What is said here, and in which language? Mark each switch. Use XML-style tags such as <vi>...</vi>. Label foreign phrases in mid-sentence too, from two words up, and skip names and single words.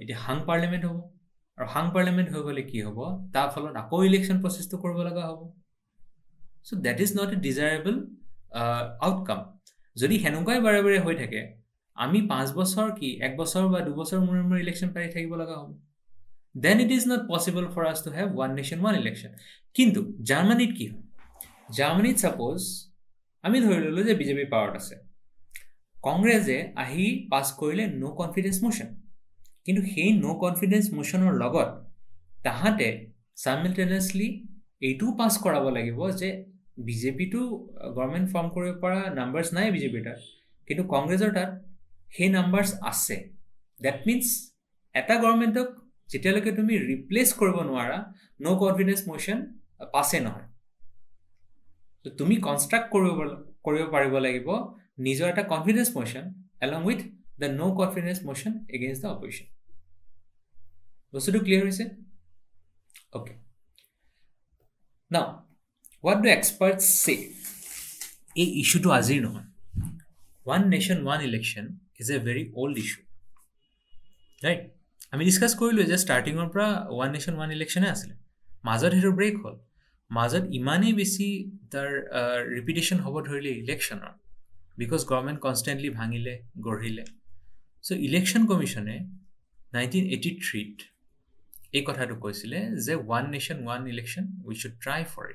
<as>এতিয়া</as> <en>hung parliament</en> <as>হ'ব, আৰু</as> <en>hung parliament</en> <as>হৈ গ'লে কি হ'ব? তাৰ ফলত আকৌ ইলেকশ্যন প্ৰচেছটো কৰিব লগা হ'ব।</as> <en>So that is not a desirable outcome.</en> <as>যদি সেনেকুৱাই বাৰে বাৰে হৈ থাকে, আমি 5 বছৰ কি 1 বছৰ বা 2 বছৰ মূৰে মূৰে ইলেকশ্যন পাই থাকিব লগা হ'ব।</as> <en>Then it is not possible for us to have one nation one election.</en> <as>কিন্তু জাৰ্মানীত কি হয়? জাৰ্মানীত ছাপ'জ আমি ধৰি ল'লোঁ যে বিজেপি পাৱাৰত আছে, কংগ্ৰেছে আহি পাছ কৰিলে</as> <en>no confidence motion,</en> <as>কিন্তু সেই</as> <en>no confidence motion</en> <as>লগত তাহাঁতে চাইমলটেনিয়াছলি এইটোও পাছ কৰাব লাগিব যে বিজেপিটো</as> <en>government form</en> <as>কৰিব পৰা নাম্বাৰ্ছ নাই বিজেপিৰ তাত, কিন্তু কংগ্ৰেছৰ তাত সেই নাম্বাৰ্ছ আছে।</as> <en>that means</en> <as>এটা গভৰ্ণমেণ্টক যেতিয়ালৈকে তুমি ৰিপ্লেচ কৰিব নোৱাৰা,</as> <en>no confidence motion</en> <as>পাছে নহয়। তুমি কনষ্ট্ৰাক্ট কৰিব পাৰিব লাগিব নিজৰ এটা</as> <en>confidence motion along with the no confidence motion against the opposition.</en> <as>বস্তুটো ক্লিয়াৰ হৈছে?</as> <en>Okay. Now, what do experts say?</en> <as>এই ইস্যুটো আজিৰ নহয়.</as> <en>One nation, one election is a very old issue. Right?</en> <as>আমি ডিছকাছ কৰিলোঁ যে ষ্টাৰ্টিঙৰ পৰা</as> <en>one nation one election</en> <as>আছিলে. মাজত সেইটো ব্ৰেক হ'ল. মাজত ইমানেই বেছি তাৰ ৰিপিটেশ্যন হ'ব ধৰিলে ইলেকশ্যনৰ, বিকজ</as> <en>government constantly</en> <as>ভাঙিলে গঢ়িলে. চ' ইলেকশ্যন কমিশ্যনে 1983ত এই কথাটো কৈছিলে যে</as> <en>one nation one election we should try for it.</en>